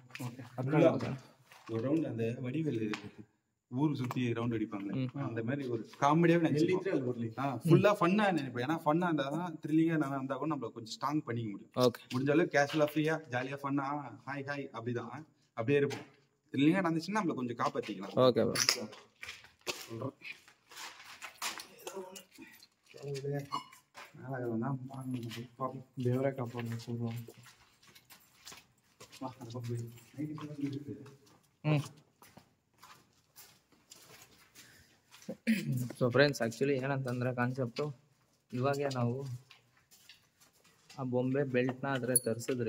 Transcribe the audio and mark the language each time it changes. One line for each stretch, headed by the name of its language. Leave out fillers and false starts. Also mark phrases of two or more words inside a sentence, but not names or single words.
Tamil: ஒரு ரவுண்ட் அந்த வடிவேல் ஊர் சுத்தி ரவுண்ட் அடிப்பாங்க, அந்த மாதிரி ஒரு காமெடியாவே நினைச்சிருக்கோம். ஃபுல்லா ஃபன்னா நினைப்பேன். ஏன்னா ஃபன்னா இருந்தாதான் த்ரில்லிங்கா இருந்தா கூட நம்ம கொஞ்சம் ஸ்ட்ராங் பண்ணிக்க முடியும். ஓகே, முடிஞ்ச அளவுக்கு கேஷுவலா ஃப்ரீயா ஜாலியா ஃபன்னா
English: Hi hi
Tamil: அப்படிதான் அப்படியே இருப்போம். த்ரில்லிங்கா நடந்துச்சுன்னா நம்மள கொஞ்சம் காப்பாத்திக்கலாம்.
English: Okay bro.
Kannada: ದೇವರೇ ಕಾಪಾಡಲಿ ಸೂರು.
English: So friends,
Kannada: ಆ್ಯಕ್ಚುಲಿ ಏನಂತಂದರೆ ಕಾನ್ಸೆಪ್ಟು, ಇವಾಗೆ ನಾವು ಆ ಬೊಂಬೆ ಬೆಲ್ಟ್ನ ಆದರೆ ತರಿಸಿದ್ರಿ.